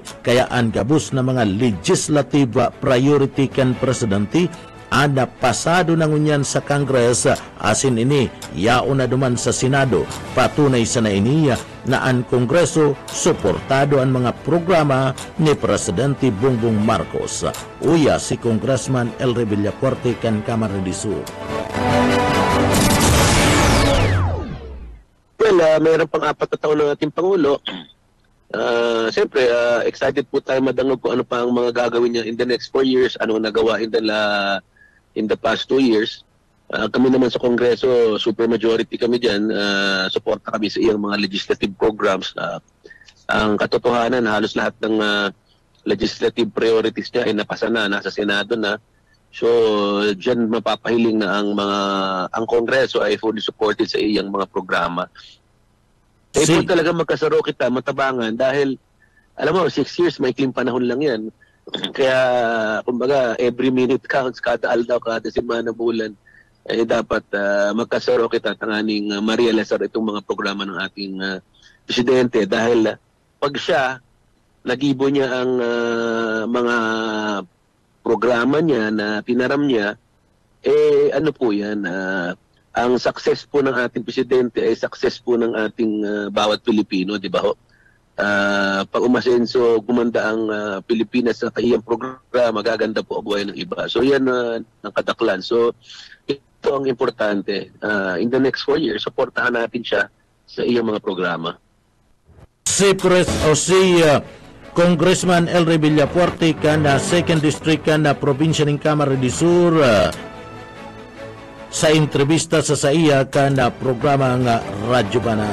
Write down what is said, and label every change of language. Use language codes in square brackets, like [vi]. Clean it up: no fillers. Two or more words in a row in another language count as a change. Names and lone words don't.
[bik] Kaya ang gabos na mga [en] legislative priority [bik] kan presidente ada pasado na ngunyan sa Congress asin ini yao na duman sa Senado. Patunay sa na iniya na ang Kongreso suportado ang mga programa ni Presidente Bongbong Marcos. Uya si Congressman Elry Villafuerte kan Camarines Sur. [tl] Well, mayroon pang 4 na taon ng ating Pangulo. Siyempre, excited po tayo madangog kung ano pa ang mga gagawin niya [en] in the next 4 years, [tl] ano nagawa in the past 2 years. Kami naman sa Kongreso, super majority kami dyan, suporta kami sa iyang mga [en] legislative programs. [tl] Ang katotohanan, halos lahat ng [en] legislative priorities [tl] niya ay napasa na, nasa Senado na. So, dyan mapapahiling na ang Kongreso ay [en] fully supported [tl] sa iyang mga programa. Kaya po talaga magkasaro kita, matabangan, dahil, alam mo, 6 years, may ikling panahon lang yan. Kaya, kumbaga, [en] every minute counts, [tl] kada aldaw, kada semana, bulan, eh dapat magkasaro kita tanganing ma-realizar itong mga programa ng ating presidente. Dahil pag siya, nagibo niya ang mga programa niya na pinaram niya, eh ano po yan, ang success po ng ating presidente ay success po ng ating bawat Pilipino, di ba ho? Pag umasenso, gumanda ang Pilipinas sa kayang programa, gaganda po ang buhay ng iba. So yan ang kadaklan. So ito ang importante. [en] In the next 4 years, [tl] supportahan natin siya sa iyang mga programa. [bik] Si Congressman Elry Villafuerte na 2nd District na probinsya ng Camarines Sur, sa entrevista sa iya na programa ng Radyo Banat.